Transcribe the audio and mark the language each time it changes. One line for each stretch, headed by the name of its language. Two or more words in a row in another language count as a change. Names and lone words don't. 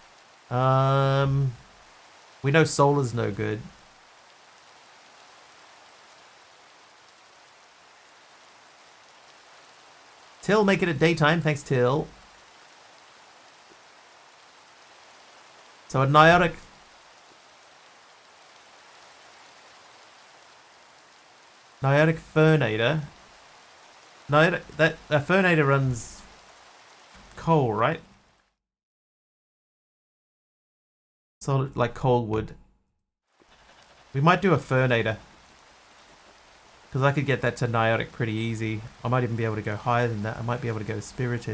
English: We know solar's no good. Till, make it at daytime. Thanks, Till. So a niotic... Niotic Fernator. Niotic... That Fernator runs... coal, right? So, like coal wood. We might do a Fernator. Because I could get that to Niotic pretty easy. I might even be able to go higher than that. I might be able to go Spirited.